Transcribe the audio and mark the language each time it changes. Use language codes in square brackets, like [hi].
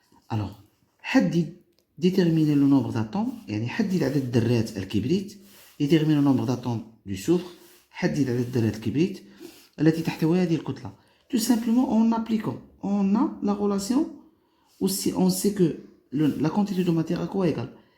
[fr] Alors, déterminer le nombre d'atomes, [ar] يعني حدد عدد ذرات الكبريت. [fr] déterminer le nombre d'atomes du soufre. [ar] حدد عدد ذرات الكبريت التي تحتوي هذه الكتلة. [fr] Tout simplement en appliquant, on a la relation aussi, on sait que la quantité de matière à quoi égale?